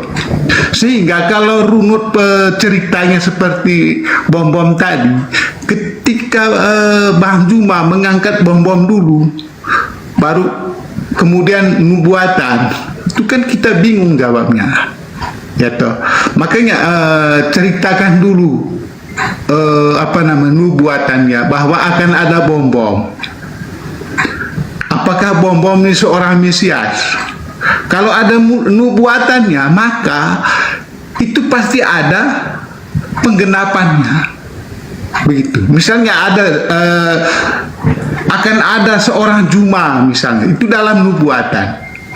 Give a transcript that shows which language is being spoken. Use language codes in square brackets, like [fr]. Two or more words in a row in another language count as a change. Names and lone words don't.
[id] Sehingga kalau runut ceritanya seperti bom-bom tadi, ketika Bang Juma mengangkat bom-bom dulu, baru kemudian nubuatan, itu kan kita bingung jawabnya. Ya toh. Makanya ceritakan dulu nubuatannya bahwa akan ada bom-bom. Apakah bom-bom ini seorang Mesias? Kalau ada nubuatannya, maka itu pasti ada penggenapannya. Begitu. Misalnya ada akan ada seorang Juma misalnya, itu dalam nubuatan.